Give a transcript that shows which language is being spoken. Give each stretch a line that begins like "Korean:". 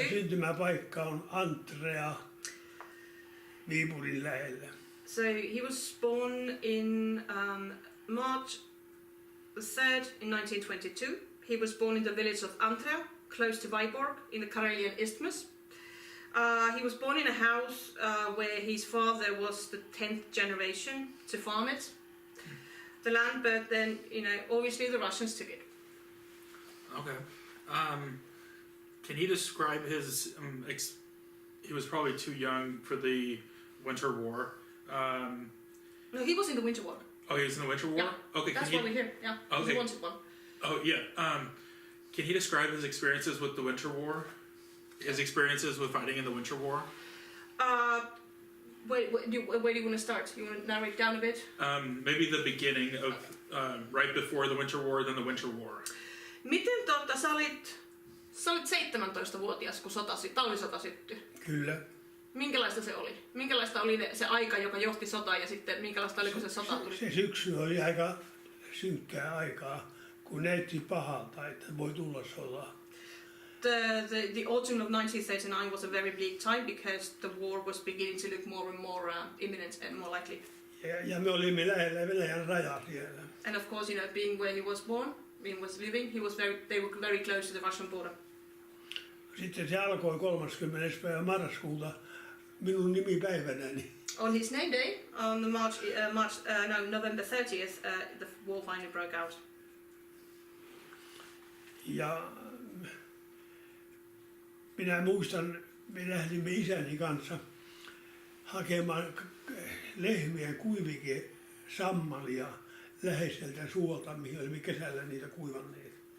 Finnish: Ja syntymäpaikka on Antrea Viipurin lähellä.
English: So he was born in March the 3rd in 1922. He was born in the village of Antrea, close to Viborg, in the Karelian Isthmus. He was born in a house where his father was the 10th generation to farm it. The land, but then, obviously the Russians took it. Okay. Can he describe his... he was probably too young for the Winter War. No, he was in the Winter War. Oh, he was in the Winter War? Yeah. Okay. That's why we're here. Yeah. Okay. He wanted one. Oh, yeah. Can he describe his experiences with the Winter War? His experiences with fighting in the Winter War? Where do you want to start? You want to narrow it down a bit? Maybe the beginning of right before the Winter War, then the Winter War.
Finnish: Miten sä olit 17-vuotias, kun talvisota syttyi? Kyllä. Minkälaista se oli? Minkälaista oli se aika, joka johti sotaan, ja sitten minkälaista oli, kun se sota tuli? Se syksy oli aika synkkää aikaa, kun näytti pahalta, että voi tulla sotaa.
English: The autumn of 1939 was a very bleak time because the war was beginning to look more and more imminent and more likely.
Finnish: Ja me olimme lähellä Venäjän rajaa siellä.
English: And of course, you know, being where he was born, he was living, they were very close to the Russian border.
Finnish: Sitten se alkoi 30. päivä marraskuuta minun nimipäivänäni.
English: On his name day, on the November 30th, the war finally broke out.
Finnish: Ja minä muistan, me lähdimme isäni kanssa hakemaan lehmien kuivikesammalia läheiseltä suolta, mihin olimme kesällä niitä kuivanneet.